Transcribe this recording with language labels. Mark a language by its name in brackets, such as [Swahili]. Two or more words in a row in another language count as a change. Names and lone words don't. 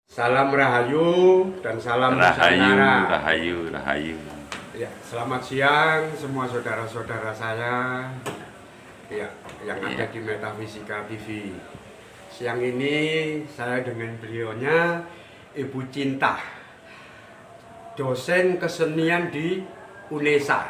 [Indonesian] Salam Rahayu dan salam Rahayu, Nusantara. rahayu, rahayu. Ya, selamat siang semua saudara-saudara saya ya, yang ada di Metafisika TV. Siang ini saya dengan beliaunya Ibu Cinta, dosen kesenian di UNESA.